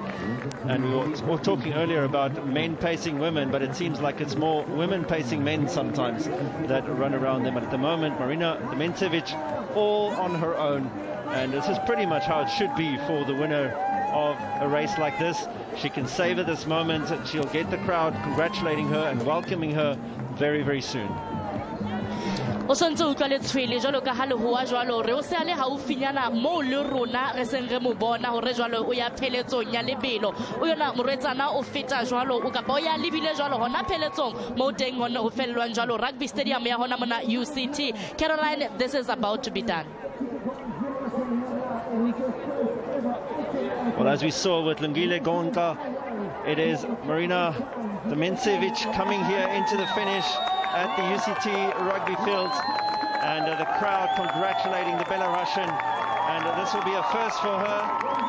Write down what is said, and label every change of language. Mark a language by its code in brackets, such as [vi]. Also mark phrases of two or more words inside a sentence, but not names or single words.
[en] And we were talking earlier about men pacing women, but it seems like it's more women pacing men sometimes that run around them. But at the moment, Marina Demencevic all on her own. And this is pretty much how it should be for the winner of a race like this. She can savor this moment, and she'll get the crowd congratulating her and welcoming her very, very soon. [st] O santse o utlwa letshwele jalo ka ha le hoa jwalo re o se ale haufinyana mo le rona re seng re mo bona hore jwalo o ya pheletsong ya lebelo o yona morwetsana o feta jwalo o kapa o ya lebile jwalo hona pheletsong mo teng hona ho fellwang jwalo [en] rugby stadium [st] ya hona mona UCT. [en] Caroline, this is about to be done. Well, as we saw with Lungile Gonka, it is Marina Demencevic coming here into the finish at the UCT rugby field, and the crowd congratulating the Belarusian, and this will be a first for her.